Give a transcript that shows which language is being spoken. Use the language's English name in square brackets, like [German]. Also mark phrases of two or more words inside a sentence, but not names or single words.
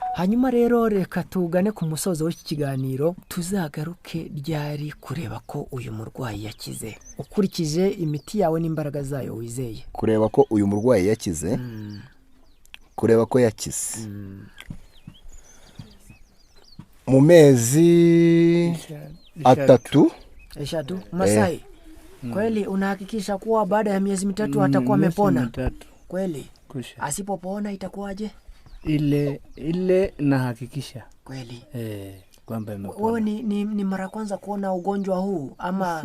[Kinyarwanda] Hanyuma rero reka tugane ku musozo w'iki kiganiro, tuzagaruke ryari kureba ko uyu murwayi yakize ukurikije imiti yawe n'imbaraga zayo wizeye? Kureba ko uyu murwayi yakize, kureba ko yakize mu mezi 3 [Swahili] Masai, kweli unahakikisha kuwa baada ya miezi 3 atakuwa amepona? Kweli? Asipopona itakuwaje? ile nahakikisha Kweli. kwamba imepona. Wewe ni mara kwanza kuona ugonjwa huu ama